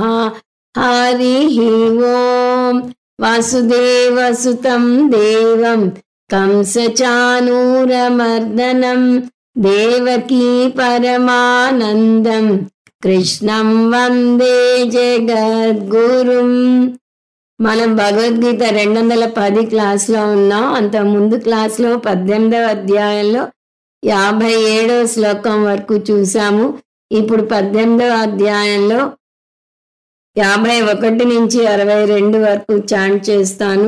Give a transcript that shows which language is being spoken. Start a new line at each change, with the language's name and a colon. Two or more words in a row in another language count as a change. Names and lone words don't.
Sanskrit: हरिः ओम् वासुदेवसुतं देवं कंसचाणूरमर्दनं देवकी परमानन्दं कृष्णं वन्दे जगद्गुरुं।
Telugu: మనం భగవద్గీత 210 క్లాస్లో ఉన్నాం. అంత ముందు క్లాస్లో 18వ అధ్యాయంలో 57వ శ్లోకం వరకు చూసాము. ఇప్పుడు 18వ అధ్యాయంలో 51 నుంచి 62 వరకు చాంట్ చేస్తాను.